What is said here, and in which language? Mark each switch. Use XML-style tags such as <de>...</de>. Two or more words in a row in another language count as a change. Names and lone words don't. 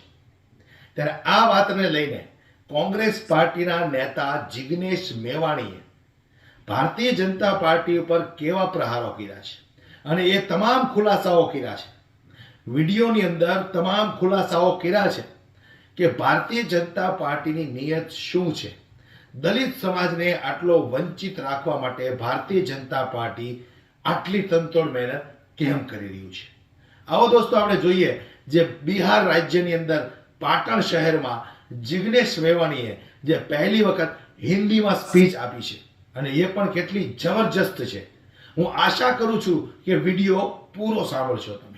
<gu>ત્યારે આ વાતને લઈને કોંગ્રેસ પાર્ટીના નેતા જિગ્નેશ મેવાણીએ ભારતીય જનતા પાર્ટી પર કેવા પ્રહારો કર્યા છે અને એ તમામ ખુલાસાઓ કર્યા છે। વિડિયોની અંદર તમામ ખુલાસાઓ કર્યા છે કે ભારતીય જનતા પાર્ટીની નિયત શું છે, દલિત સમાજને આટલો વંચિત રાખવા માટે ભારતીય જનતા પાર્ટી આટલી તનતોડ મહેનત કેમ કરી રહ્યું છે। આવો દોસ્તો આપણે જોઈએ જે બિહાર રાજ્યની અંદર પાટણ શહેરમાં જિગ્નેશ મેવાણીએ જે પહલી વખત</gu> <hi>हिंदी में</hi> <gu>સ્પીચ આપી છે અને યે પણ કેટલી જબરદસ્ત છે। હું આશા કરું છું કે વિડિયો પૂરો સાંભળશો તમે।</gu>